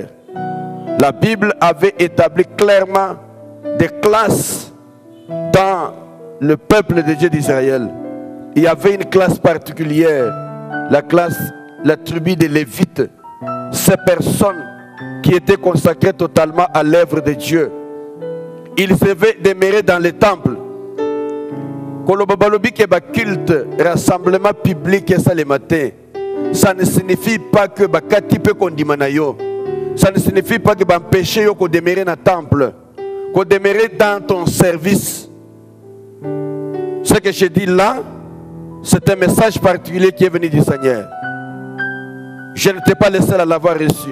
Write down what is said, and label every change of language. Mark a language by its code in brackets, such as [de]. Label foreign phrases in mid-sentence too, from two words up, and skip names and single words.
[fr] La Bible avait établi clairement des classes dans le peuple de Dieu d'Israël. Il y avait une classe particulière, la tribu des Lévites. Ces personnes qui étaient consacrées totalement à l'œuvre de Dieu. Ils devaient demeurer dans les temples. [ln] Kolobabalobi ke ba culte, [fr] rassemblement public et ça le matin. [ln] Ça ne signifie pas que ba kati pe kondimana yo. Ça ne signifie pas que ba empêcher yo ko demeurer dans le temple, ko demeurer dans ton service. Ce que je dis là, c'est un message particulier qui est venu du Seigneur. Je ne t'ai pas le seul à l'avoir reçu.